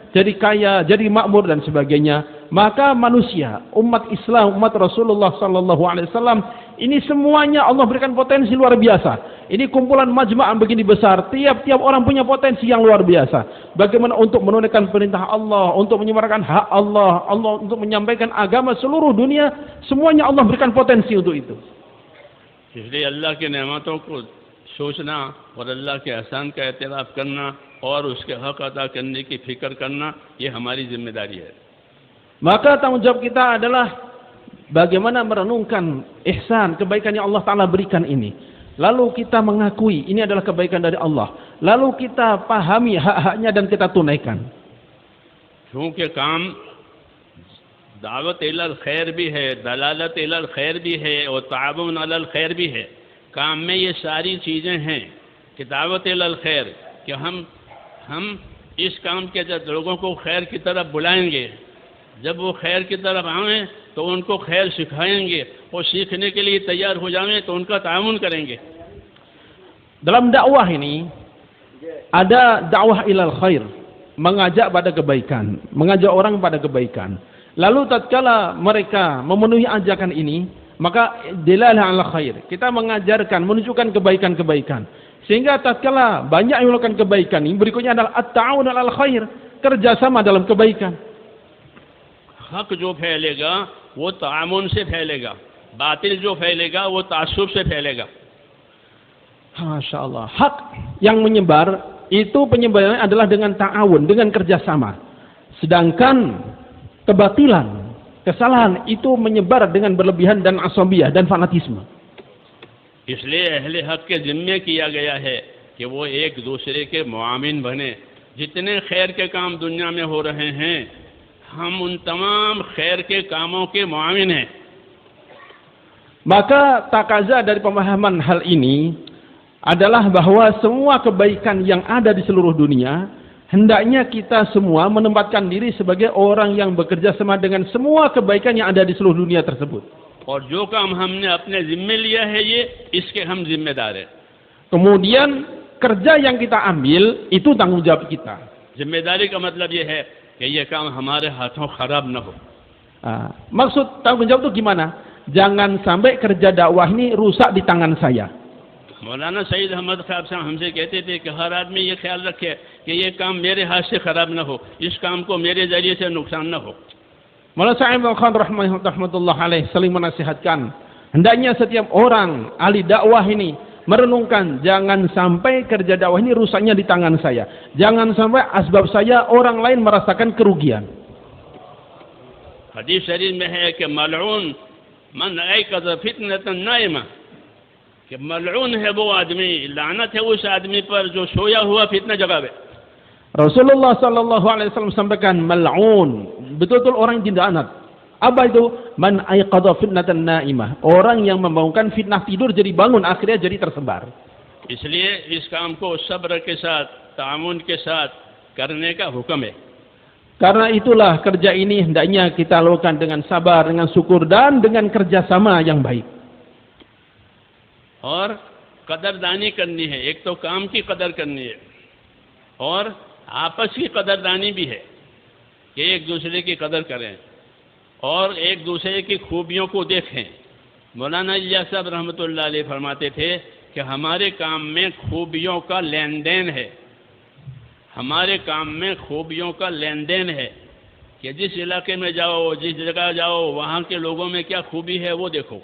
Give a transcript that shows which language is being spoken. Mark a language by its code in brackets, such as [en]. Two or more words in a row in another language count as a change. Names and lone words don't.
[id] Jadi kaya, jadi makmur dan sebagainya. Maka manusia, umat Islam, umat Rasulullah [ar] صلى الله عليه وسلم, [id] ini semuanya Allah berikan potensi luar biasa. Ini kumpulan majma'ah begini besar, tiap-tiap orang punya potensi yang luar biasa. Bagaimana untuk menunaikan perintah Allah, untuk menyuarakan hak Allah, untuk menyampaikan agama seluruh dunia, semuanya Allah berikan potensi untuk itu. [hi] इसलिए अल्लाह की नेमतों को सोचना और अल्लाह के एहसान का एतराफ़ करना और उसके हक अदा करने की फिक्र करना, ये हमारी जिम्मेदारी है। [id] Maka tanggung jawab kita adalah bagaimana merenungkan ihsan, kebaikan yang Allah Ta'ala berikan ini. Lalu kita mengakui ini adalah kebaikan dari Allah. Lalu kita pahami hak-haknya dan kita tunaikan. [hi] क्योंकि काम [ar] دعوة إلى الخير [hi] भी है, [ar] دلالة على الخير [hi] भी है और [ar] تعاون على الخير [hi] भी है। काम में ये सारी चीज़ें हैं कि [ar] دعوة إلى الخير, [hi] कि हम इस काम के जब लोगों को खैर की तरफ बुलाएंगे, जब वो खैर की तरफ आएँ तो उनको खैर सिखाएंगे और सीखने के लिए तैयार हो जाएं तो उनका ताउन करेंगे। [id] Dalam dakwah ini ada dakwah [ar] إلى الخير, [id] mengajak pada kebaikan, mengajak orang pada kebaikan. Lalu tatkala mereka memenuhi ajakan ini, maka [ar] دلالة على خير. [id] Kita mengajarkan, menunjukkan kebaikan-kebaikan. Sehingga tatkala banyak yang melakukan kebaikan ini, berikutnya adalah [ar] التعاون على الخير, [id] kerjasama dalam kebaikan. [hi] हक जो फैलेगा वो तामुन से फैलेगा, बातिल जो फैलेगा वो तासुब से फैलेगा। [ar] ما شاء الله. [id] Hak yang menyebar itu penyebarannya adalah dengan ta'awun, dengan kerjasama. Sedangkan kebatilan, kesalahan itu menyebar dengan berlebihan dan asabiyah dan fanatisme. [hi] इसलिए अहले हक के जिम्मे किया गया है कि वो एक दूसरे के मुआमिन बने। जितने खैर के काम दुनिया में हो रहे हैं, हम उन तमाम खैर के कामों के मुआमिन हैं। [id] Maka takaza dari pemahaman hal ini adalah bahwa semua kebaikan yang ada di seluruh dunia, hendaknya kita semua menempatkan diri sebagai orang yang bekerja sama dengan semua kebaikan yang ada di seluruh dunia tersebut. [hi] और जो काम हमने अपने जिम्मे लिया है ये, इसके हम जिम्मेदार हैं। [id] Kemudian kerja yang kita ambil itu tanggung jawab kita. [hi] जिम्मेदारी का मतलब ये है कि ये काम हमारे हाथों खराब न हो। [id] Maksud tanggung jawab itu gimana? Jangan sampai kerja dakwah ini rusak di tangan saya. [hi] मौलाना सईद अहमद खाब साहब हमसे कहते थे कि हर आदमी ये ख्याल रखे कि ये काम मेरे हाथ से खराब न हो, इस काम को मेरे जरिए से नुकसान न हो। [id] Maulana Sa'id Al-Khan [ar] رحمة الله عليه [id] saling menasihatkan, hendaknya setiap orang ahli dakwah ini merenungkan, jangan sampai kerja dakwah ini rusaknya di tangan saya. Jangan sampai asbab saya orang lain merasakan kerugian. [hi] हदीस शरीफ में है कि [ar] ملعون من أيقظ فتنة نائمة, [hi] कि मलऊन है वो आदमी, लानत है उस आदमी पर जो सोया हुआ फितना जगावे। [id] Rasulullah [ar] صلى الله عليه وسلم [id] sampaikan mal'un, betul-betul orang yang dilaknat. Apa itu? [ar] من أيقظ فتنة نائمة, [id] orang yang membangunkan fitnah tidur jadi bangun, akhirnya jadi tersebar. [hi] इसलिए इस काम को सब्र के साथ, तामुन के साथ करने का हुक्म है। [id] Karena itulah kerja ini hendaknya kita lakukan dengan sabar, dengan syukur dan dengan kerjasama yang baik. [hi] और कदरदानी करनी है, एक तो काम की कदर करनी है और आपस की कदरदानी भी है कि एक दूसरे की कदर करें और एक दूसरे की खूबियों को देखें। मौलाना इलियास साहब [ar] رحمة الله عليه [hi] फरमाते थे कि कि हमारे काम में खूबियों का लेन देन है, हमारे काम में खूबियों का लेन देन है कि जिस इलाके में जाओ, जिस जगह जाओ, वहाँ के लोगों में क्या खूबी है वो देखो।